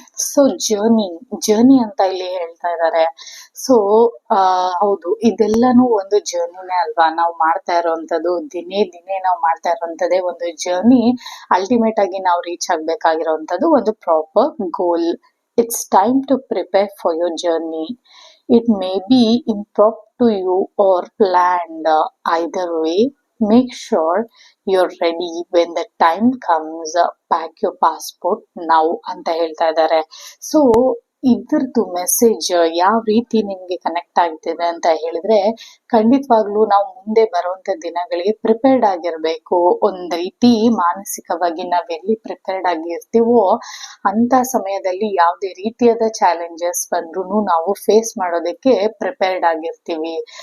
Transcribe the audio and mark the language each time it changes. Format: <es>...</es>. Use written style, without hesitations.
<kn>So journey ಅಂತ ಇಲ್ಲಿ ಹೇಳ್ತಾ ಇದ್ದಾರೆ. ಸೊ ಹೌದು, ಇದೆಲ್ಲಾನು ಒಂದು ಜರ್ನಿನೇ ಅಲ್ವಾ ನಾವು ಮಾಡ್ತಾ ಇರೋಂಥದ್ದು. ದಿನೇ ನಾವು ಮಾಡ್ತಾ ಇರೋಂಥದ್ದೇ ಒಂದು ಜರ್ನಿ. ಅಲ್ಟಿಮೇಟ್ ಆಗಿ ನಾವು ರೀಚ್ ಆಗ್ಬೇಕಾಗಿರೋಂಥದ್ದು ಒಂದು proper goal.</kn> <en>It's time to prepare for your journey. It may be improper to you or planned. Either way, make sure you're ready when the time comes. Pack your passport now</en> <kn>ಅಂತ ಹೇಳ್ತಾ ಇದ್ದಾರೆ. So ಇದ್ರದ್ದು message ಯಾವ ರೀತಿ ನಿಮ್ಗೆ connect ಆಗ್ತಿದೆ ಅಂತ ಹೇಳಿದ್ರೆ, ಖಂಡಿತವಾಗ್ಲೂ ನಾವು ಮುಂದೆ ಬರುವಂತ ದಿನಗಳಿಗೆ ಪ್ರಿಪೇರ್ಡ್ ಆಗಿರ್ಬೇಕು. ಒಂದ್ ರೀತಿ ಮಾನಸಿಕವಾಗಿ ನಾವೆಲ್ಲಿ ಪ್ರಿಪೇರ್ಡ್ ಆಗಿರ್ತೀವೋ ಅಂತ ಸಮಯದಲ್ಲಿ ಯಾವುದೇ ರೀತಿಯಾದ ಚಾಲೆಂಜಸ್ ಬಂದ್ರು ನಾವು ಫೇಸ್ ಮಾಡೋದಕ್ಕೆ ಪ್ರಿಪೇರ್ಡ್ ಆಗಿರ್ತೀವಿ.</kn>